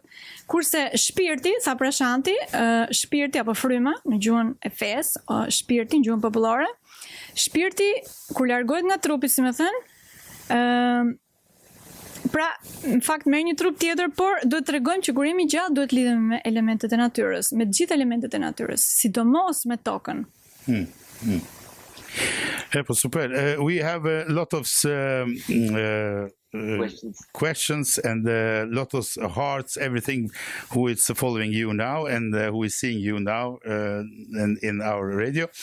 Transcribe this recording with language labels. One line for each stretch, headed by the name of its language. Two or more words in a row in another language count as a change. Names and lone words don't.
Albanian: Kurse shpirti, tha Prashanti, shpirti apo fryma në gjuhën e fes, shpirti në gjuhën popullore, shpirti kur largohet nga trupi, si më thën, pra, në fakt merr një trup tjetër, por duhet të tregojmë që kur jemi gjallë duhet lidhemi me elementet e natyrës, me të gjithë elementet e natyrës, sidomos me tokën. Super.
English: We have a lot of questions and a lot of hearts, everything who is following you now and who is seeing you now and in our radio.